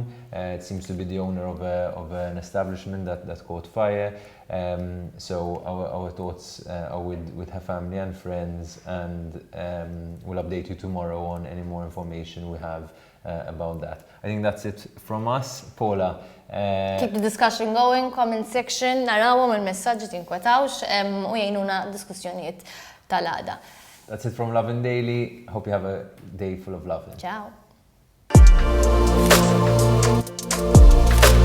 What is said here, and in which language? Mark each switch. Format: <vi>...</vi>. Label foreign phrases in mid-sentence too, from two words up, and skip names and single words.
<en>It seems to be the owner of an establishment that caught fire. So our thoughts are with her family and friends, and we'll update you tomorrow on any more information we have about that. I think that's it from us. Paula. Keep the discussion going, comment section,</en> <mt>narawhom il-messaġġi tinkwetawx u jgħinuna diskussjonijiet tal-għada.</mt> <en>That's it from Lovin Daily. Hope you have a day full of love. Ciao.</en>